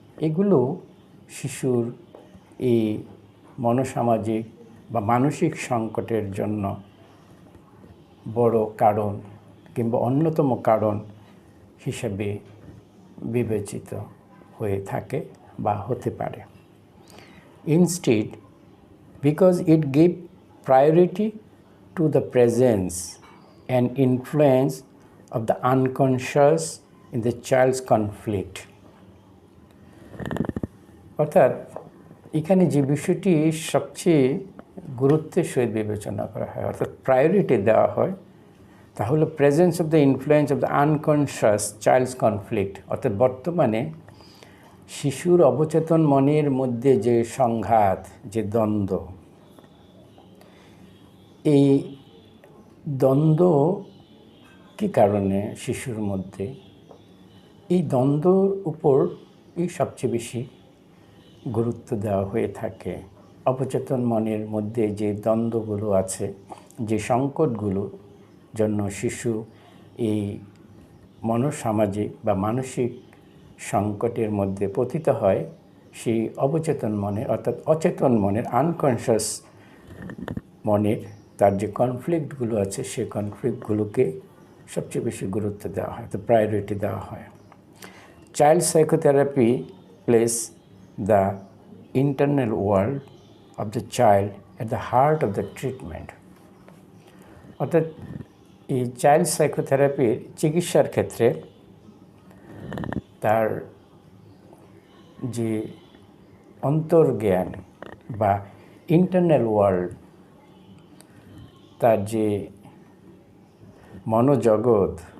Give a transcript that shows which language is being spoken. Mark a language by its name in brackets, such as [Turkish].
[Bangla] এগুলো শিশুর এই মনোসামাজিক বা মানসিক সংকটের জন্য বড় কারণ কিংবা অন্যতম কারণ হিসেবে বিবেচিত হয়ে থাকে বা হতে পারে। [English] Instead, because it gives priority to the presence and influence of the unconscious in the child's conflict. [Bangla] অর্থাৎ এখানে যে বিষয়টি সবচেয়ে গুরুত্বের সহিত বিবেচনা করা হয়, অর্থাৎ প্রায়োরিটি দেওয়া হয়, তা হলো [English] Presence of the influence of the unconscious child's conflict. [Bangla] অর্থাৎ বর্তমানে শিশুর অবচেতন মনের মধ্যে যে সংঘাত, যে দ্বন্দ্ব, এই দ্বন্দ্ব কী কারণে শিশুর মধ্যে, এই দ্বন্দ্বর উপর সবচেয়ে বেশি গুরুত্ব দেওয়া হয়ে থাকে। অবচেতন মনের মধ্যে যে দ্বন্দ্বগুলো আছে, যে সংকটগুলো জন্য শিশু এই মনোসামাজিক বা মানসিক সংকটের মধ্যে পতিত হয়, সেই অবচেতন মনের অর্থাৎ অচেতন মনের আনকনশাস মনের তার যে কনফ্লিক্টগুলো আছে, সেই কনফ্লিক্টগুলোকে সবচেয়ে বেশি গুরুত্ব দেওয়া হয়, তো প্রায়োরিটি দেওয়া হয়। Child psychotherapy place [English] the internal world of the child at the heart of the treatment. [Bangla] অর্থাৎ এই চাইল্ড সাইকোথেরাপির চিকিৎসার ক্ষেত্রে তার যে অন্তর্জ্ঞান বা ইন্টারনাল ওয়ার্ল্ড, তার যে মনোজগৎ,